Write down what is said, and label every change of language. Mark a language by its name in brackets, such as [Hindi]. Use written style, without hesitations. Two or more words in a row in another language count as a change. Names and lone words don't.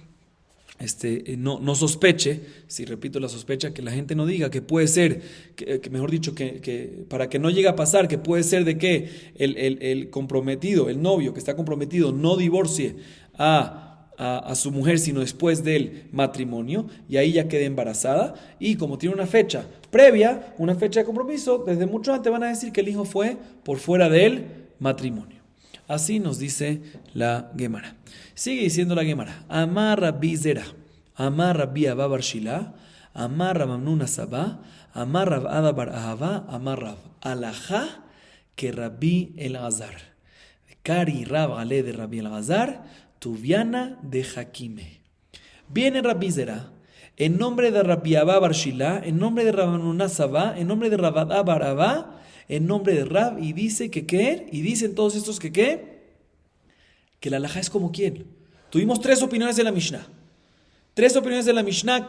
[Spanish] no sospeche, si repito la sospecha, que la gente no diga que puede ser, que mejor dicho, que para que no llegue a pasar, que puede ser de que el comprometido, el novio que está comprometido, no divorcie a su mujer, sino después del matrimonio, y ahí ya quede embarazada, y como tiene una fecha previa, una fecha de compromiso, desde mucho antes van a decir que el hijo fue por fuera del matrimonio. Así nos dice la Gemara. Sigue diciendo la Gemara. [Aramaic] אמר רבי זירא אמר רבי אבא בר שילא אמר רב המנונא סבא אמר רב אדא בר אהבה אמר רב הלכה כרבי אלעזר. קרי רב עליה דרבי אלעזר, טוביינא דחכימי. [Spanish] Viene Rabbi Zera, en nombre de Rabbi Abba bar Shila, en nombre de Rab Amnuna Sabá, en nombre de Rab Ada bar Ahava, en nombre de Rab, y dice que ¿qué? Y dicen todos estos que ¿qué? Que la halajá es como ¿quién? Tuvimos 3 opiniones de la Mishnah. 3 opiniones de la Mishnah.